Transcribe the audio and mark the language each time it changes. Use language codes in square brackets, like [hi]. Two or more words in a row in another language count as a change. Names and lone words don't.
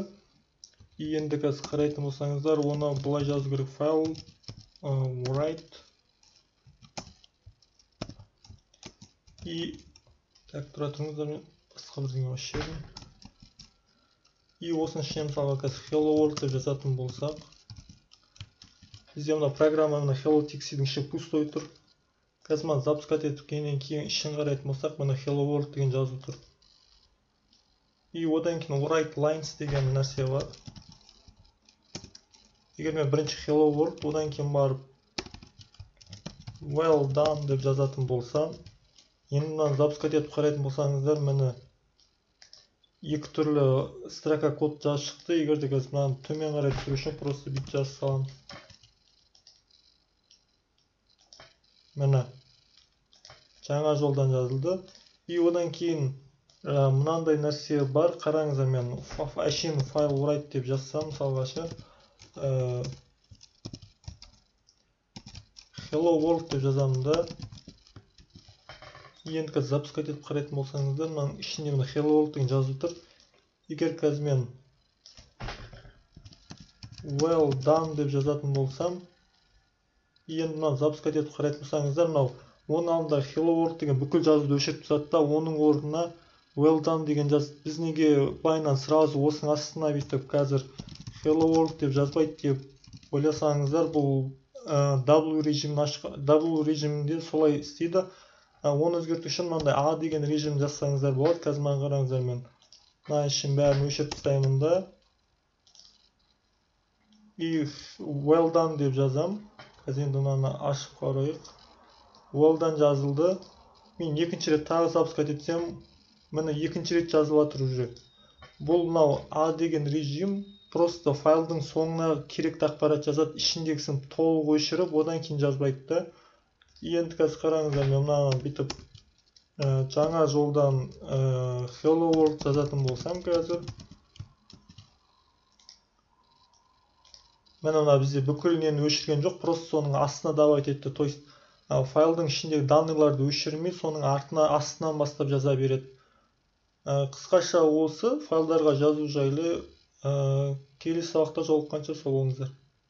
[kk] И енді қазір қарайтын болсаңыздар, оны былай жазу керек: файл write. [ru] И так [kk] тұра тұрыңыздар, мен басқа бірдеңе ашып жіберейін. И осының ішіне мысалға қазір [en] hello world [kk] деп жазатын болсақ, бізде мына программа мына hello txt-дің іші пустой тұр. Қазір мына запускать еткеннен кейін ішін қарайтын болсақ, мына [en] hello world [kk] деген жазу тұр. И одан кейін [en] write lines [kk] деген нәрсе бар. Егер мен бірінші [en] hello world, [kk] одан кейін барып [en] well done [kk] деп жазатын болсам, енді мынаны запускать етіп қарайтын болсаңыздар, міне екі түрлі строка код жазып шықты. Егер де қазір мынаны төмен қарай түсіру үшін просто бүйтіп жазып саламыз. Міне жаңа жолдан жазылды. И одан кейін мынандай нәрсе бар. Қараңыздар, мен әшейін файл write деп жазсам, мысалға [en] hello world [kk] деп жазамын да. Енді қазір запускать етіп қарайтын болсаңыздар, мынаның ішінде мына [en] hello world [kk] деген жазу тұр. Егер қазір мен [en] well done [kk] деп жазатын болсам, енді мынаны запускать етіп қарайтын болсаңыздар, мынау оның алдында [en] hello world [kk] деген бүкіл жазуды өшіріп тастады да, оның орнына [en] well done [kk] деген жазды. Біз неге байынан сразу осының астына бүйтіп қазір [en] hello world [kk] деп жазбайды деп ойласаңыздар, бұл W режимінде солай істейді. Оны өзгерту үшін мынандай A деген режим жазсаңыздар болады. Қазір маған қараңыздар, мен мына ішін бәрін өшіріп тастаймын да. И [en] well done [kk] деп жазам. Қазір енді мынаны ашып қарайық. [en] Well done [kk] жазылды. Мен екінші рет тағы запускать етсем, міне екінші рет жазылып жатыр уже. Бұл мынау A деген режим просто файлдың соңына керекті ақпарат жазады, ішіндегісін толық өшіріп, одан кейін жазбайды да. Енді қазір қараңыздар, мен мынаны бүйтіп жаңа жолдан [en] hello world [kk] жазатын болсам қазір, мына бізде бүкіл нені өшірген жоқ, просто соның астына давать етті. [ru] То есть [kk] файлдың ішіндегі данныйларды өшірмей, соның астынан бастап жаза береді. Қысқаша осы файлдарға жазу жайлы. Келесі сабақта жолыққанша сау болыңыздар.